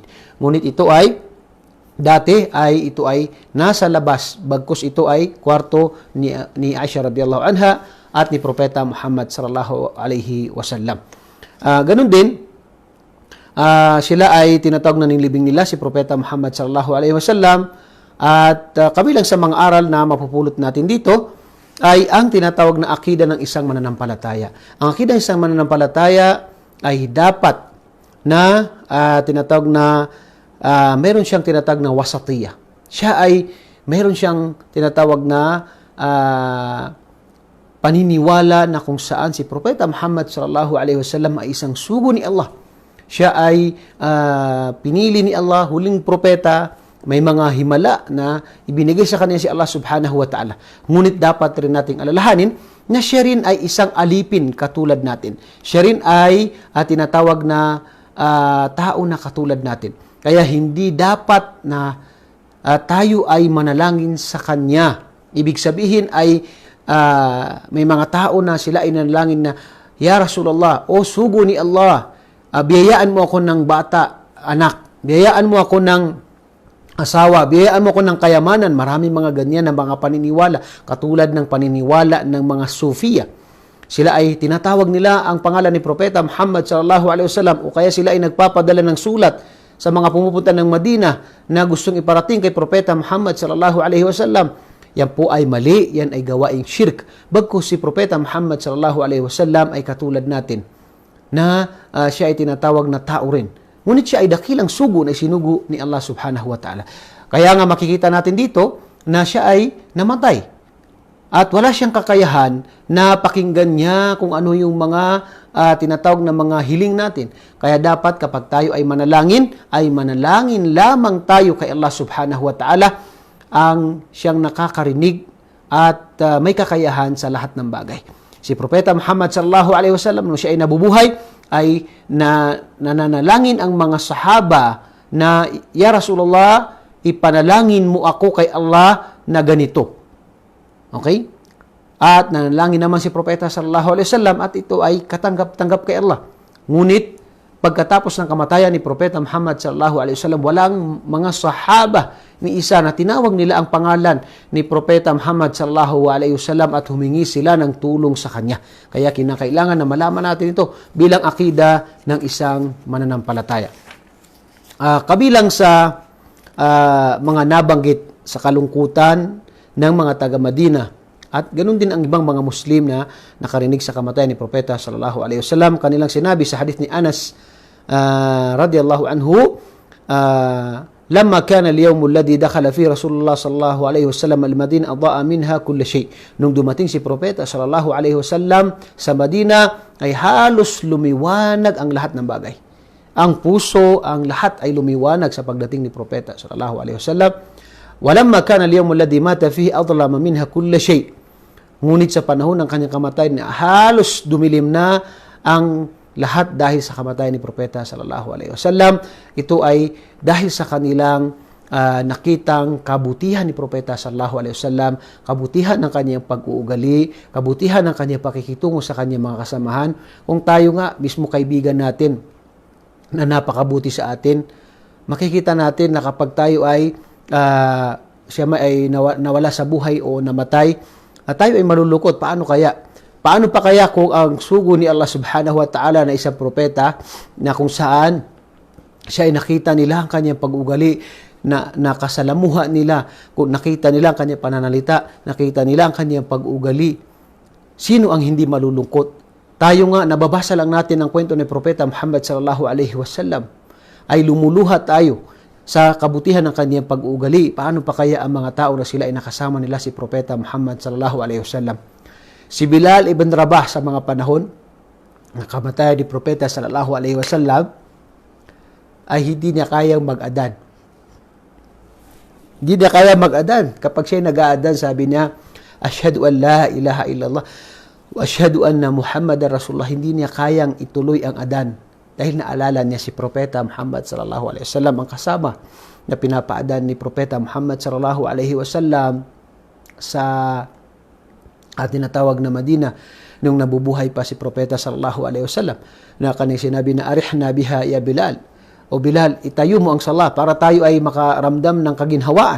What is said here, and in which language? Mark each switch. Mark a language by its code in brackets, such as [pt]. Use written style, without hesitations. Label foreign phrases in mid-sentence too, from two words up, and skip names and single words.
[tl] Ngunit ito ay nasa labas bagkus ito ay kwarto ni Aisha [ar] رضي الله عنها [tl] at ni Propeta Muhammad [ar] صلى الله عليه وسلم. [tl] Ganun din sila ay tinatawag na nilibing nila si Propeta Muhammad [ar] صلى الله عليه وسلم [tl] at kabilang sa mga aral na mapupulot natin dito ay ang tinatawag na akida ng isang mananampalataya. Ang akida ng isang mananampalataya ay dapat na tinatawag na meron siyang tinatawag na wasatiyah. Siya ay meron siyang tinatawag na paniniwala na kung saan si Propeta Muhammad [ar] صلى الله عليه وسلم [tl] ay isang sugo ni Allah. Siya ay pinili ni Allah, huling propeta, may mga himala na ibinigay sa kanya si Allah [ar] سبحانه وتعالى. [tl] Ngunit dapat rin nating alalahanin na siya rin ay isang alipin katulad natin. Siya rin ay tinatawag na tao na katulad natin. Kaya hindi dapat na tayo ay manalangin sa kanya. Ibig sabihin ay may mga tao na sila ay nanalangin na, [ar] يا رسول الله, [tl] o sugo ni Allah, biyayaan mo ako ng bata, anak. Biyayaan mo ako ng asawa. Biyayaan mo ako ng kayamanan. Maraming mga ganyan na mga paniniwala. Katulad ng paniniwala ng mga Sufiya. Sila ay tinatawag nila ang pangalan ni Propeta Muhammad [ar] صلى الله عليه وسلم [tl] o kaya sila ay nagpapadala ng sulat sa mga pumupunta ng Madina na gustong iparating kay Propeta Muhammad [ar] صلى الله عليه وسلم. [tl] Yan po ay mali. Yan ay gawaing shirk. Bagkus si Propeta Muhammad [ar] صلى الله عليه وسلم [tl] ay katulad natin na siya ay tinatawag na tao rin. Ngunit siya ay dakilang sugo na sinugo ni Allah [ar] سبحانه وتعالى. [tl] Kaya nga makikita natin dito na siya ay namatay. At wala siyang kakayahan na pakinggan niya kung ano yung mga tinatawag na mga hiling natin. Kaya dapat kapag tayo ay manalangin lamang tayo kay Allah [ar] سبحانه وتعالى [tl] ang siyang nakakarinig at may kakayahan sa lahat ng bagay. Si Propeta Muhammad [ar] صلى الله عليه وسلم [tl] nung siya ay nabubuhay ay nananalangin ang mga sahaba na, [ar] يا رسول الله, [tl] ipanalangin mo ako kay Allah na ganito. Okay? At nanalangin naman si Propeta [ar] صلى الله عليه وسلم [tl] at ito ay katanggap-tanggap kay Allah. Ngunit pagkatapos ng kamatayan ni Propeta Muhammad [ar] صلى الله عليه وسلم, [tl] walang mga sahaba ni isa na tinawag nila ang pangalan ni Propeta Muhammad [ar] صلى الله عليه وسلم [tl] at humingi sila ng tulong sa kanya. Kaya kinakailangan na malaman natin ito bilang akida ng isang mananampalataya. Kabilang sa mga nabanggit sa kalungkutan ng mga taga-Madina at ganun din ang ibang mga Muslim na nakarinig sa kamatayan ni Propeta [ar] صلى الله عليه وسلم. [tl] Kanilang sinabi sa hadith ni Anas [ar] رضي الله عنه، لما كان اليوم الذي دخل في رسول الله صلى الله عليه وسلم المدينة أضاء منها كل شيء. [tl] Nung dumating si Propeta [ar] صلى الله عليه وسلم [tl] sa Madina ay halos lumiwanag ang lahat ng bagay. Ang puso, ang lahat ay lumiwanag sa pagdating ni Propeta [ar] صلى الله عليه وسلم. ولما كان اليوم الذي مات فيه أظلم منها كل شيء. [tl] Ngunit sa panahon ng kanyang kamatayan, halos dumilim na ang lahat dahil sa kamatayan ni Propeta [ar] صلى الله عليه وسلم. [tl] Ito ay dahil sa kanilang nakitang kabutihan ni Propeta [ar] صلى الله عليه وسلم, [tl] kabutihan ng kanyang pag-uugali, kabutihan ng kanyang pakikitungo sa kanyang mga kasamahan. Kung tayo nga, mismo kaibigan natin na napakabuti sa atin, makikita natin na kapag tayo ay siya ay nawala sa buhay o namatay, tayo ay malulukot. Paano kaya? Paano pa kaya kung ang sugo ni Allah [ar] سبحانه وتعالى [tl] na isang propeta na kung saan siya ay nakita nila ang kanyang pag-ugali, na nakasalamuha nila, kung nakita nila ang kanyang pananalita, nakita nila ang kanyang pag-ugali, sino ang hindi malulungkot? Tayo nga, nababasa lang natin ang kwento ni Propeta Muhammad [ar] صلى الله عليه وسلم, [tl] ay lumuluha tayo sa kabutihan ng kanyang pag-uugali. Paano pa kaya ang mga tao na sila ay nakasama nila si Propeta Muhammad [ar] صلى الله عليه وسلم? [tl] Si Bilal ibn Rabah sa mga panahon na kamatayan ni Propeta [ar] صلى الله عليه وسلم [tl] ay hindi niya kayang mag-adan. Hindi niya kaya mag-adan. Kapag siya nag-aadan, sabi niya, [ar] أشهد أن لا إله إلا الله وأشهد أن محمدا رسول الله. [tl] Hindi niya kayang ituloy ang adan dahil naalala niya si Propeta Muhammad [ar] صلى الله عليه وسلم, [tl] ang kasama na pinapaadan ni Propeta Muhammad [ar] صلى الله عليه وسلم [tl] sa tinatawag na Madina nung nabubuhay pa si Propeta [ar] صلى الله عليه وسلم, [tl] na kanyang sinabi na [ar] أرحنا بها يا بلال, [tl] o Bilal, itayo mo ang sala para tayo ay makaramdam ng kaginhawaan.